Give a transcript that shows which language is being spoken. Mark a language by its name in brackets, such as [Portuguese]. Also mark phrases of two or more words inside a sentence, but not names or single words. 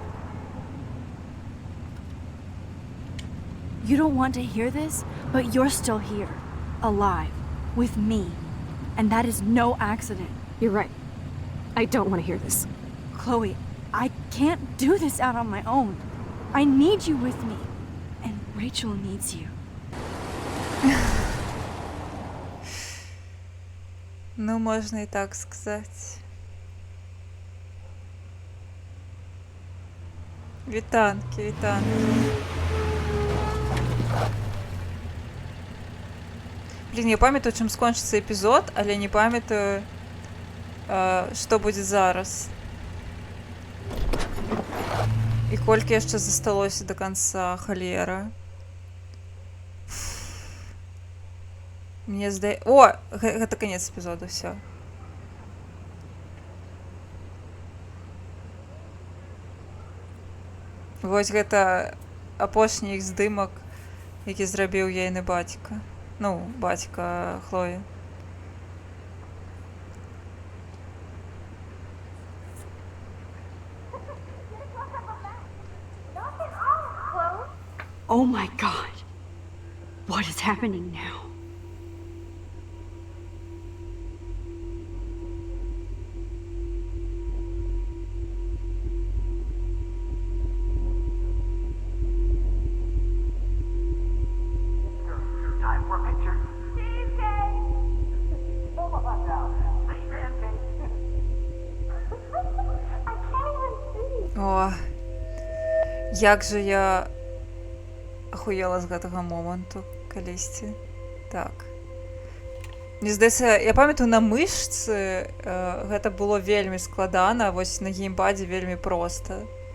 [English] You don't want to hear this, but you're still here. Alive. With me. And that is no accident. You're right. I don't want to hear this. Chloe, I can't do this out on my own. I need you with me. And Rachel needs you. [Russian] Ну, можно и так сказать. [Ukrainian] Вітанки, вітанки. Блін, я пам'ятаю, чим скончиться епізод, але не пам'ятаю, що буде зараз. [Belarusian] І колькі яшчэ засталося до конца, халера. Мне здаецца... О! Гэта канец эпізоду, всё. Вось гэта апошні іх здымак, які зрабіў ейны бацька. Ну, бацька Хлоі. [English] Oh my god. What is happening now? Time for a picture. Cheesecake! Come on now. Pancake. I can't even see. [Belarusian] О, як же я ахуела з гэтага моманту калісьці. Так. Мне здаецца, я памятаю, на мышцы гэта было вельмі складана, а вось на геймпадзе вельмі проста.